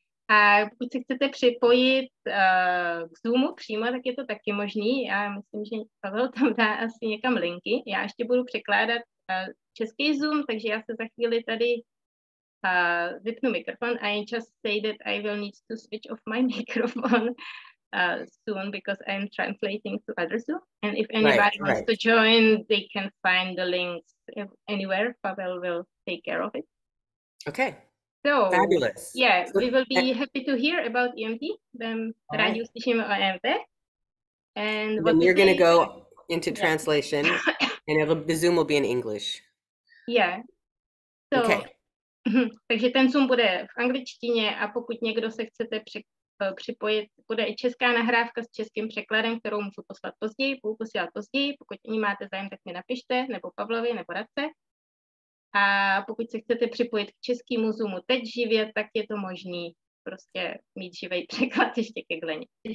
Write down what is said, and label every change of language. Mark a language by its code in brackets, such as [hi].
[cs] A pokud se chcete připojit k Zoomu přímo, tak je to taky možný. Já myslím, že Pavel tam dá asi někam linky. Já ještě budu překládat český Zoom, takže já se za chvíli tady vypnu mikrofon. [en] I just say that I will need to switch off my microphone soon because I'm translating to other Zoom. And if anybody wants to join, they can find the links anywhere. Pavel will take care of it. Okay. So, fabulous. Yeah, we will be happy to hear about EMT. [cs] Rádi uslyšíme o EMT. [en] And then you're going to go into translation, and the Zoom will be in English. Yeah. So, okay. [cs] Takže ten Zoom bude v angličtině a pokud někdo se chcete připojit, bude i česká nahrávka s českým překladem, kterou můžu poslat později, budu posílat později. Pokud o ní máte zájem, tak mi napište, nebo Pavlovi, nebo Radce. A pokud se chcete připojit k českému Zoomu teď živě, tak je to možný prostě mít živý překlad ještě ke Gleně.